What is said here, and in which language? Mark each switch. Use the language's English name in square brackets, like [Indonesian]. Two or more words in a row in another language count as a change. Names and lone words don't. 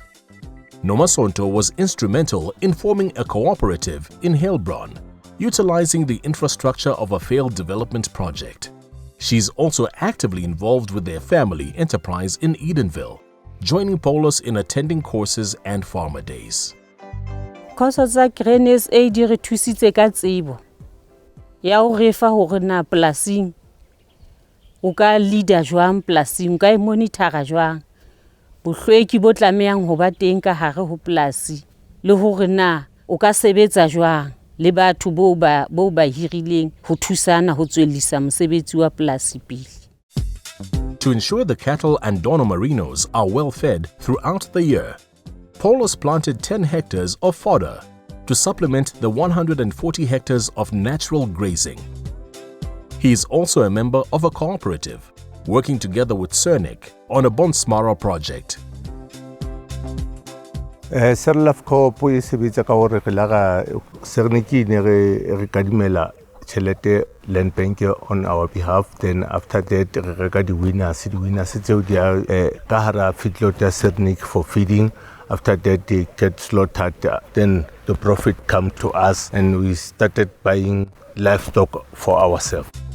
[English] Nomasonto was instrumental in forming a cooperative in Heilbronn, utilizing the infrastructure of a failed development project. She's also actively involved with their family enterprise in Edenville, joining Pollos in attending courses and farmer days. [Southern Sotho] Koso tsa Grain SA di re thusitse ka tsebo ya ho re fa hore na polasing o ka leader jwang polasing, o ka monitora jwang bohlweki bo tlamehang ho ba teng ka hare ho polasi le hore na o ka sebetsa jwang le batho bo ba hirileng ho thusana ho tswellisa mosebetsi wa polasi pele. [English] To ensure the cattle and Dono Merinos are well fed throughout the year, Pollos planted 10 hectares of fodder to supplement the 140 hectares of natural grazing. He is also a member of a cooperative, working together with Cernic on a Bonsmara project. [Southern Sotho] Serlaf ko po sebetsa ka hore re laga Cernic ne re kadimela chelete [English] land bank on our behalf. Then after that [Southern Sotho] re reka di winners tseo dia ka hara feedlot ya Cernic [English] for feeding. After that they get slaughtered, then the profit come to us and we started buying livestock for ourselves.